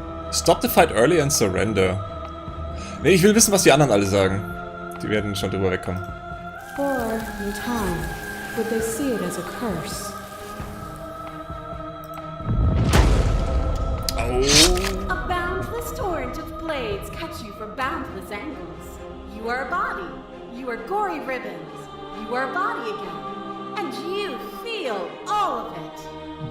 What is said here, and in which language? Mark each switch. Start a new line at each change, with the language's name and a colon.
English: Stop the fight early and surrender.
German: Ne, ich will wissen, was die anderen alle sagen. Die werden schon drüber wegkommen.
English: Or, in time, would they see it as a curse? Oh. A boundless torrent of blades cut you from boundless angles. You are a body. You are gory ribbons. You are a body again. And you feel all of it.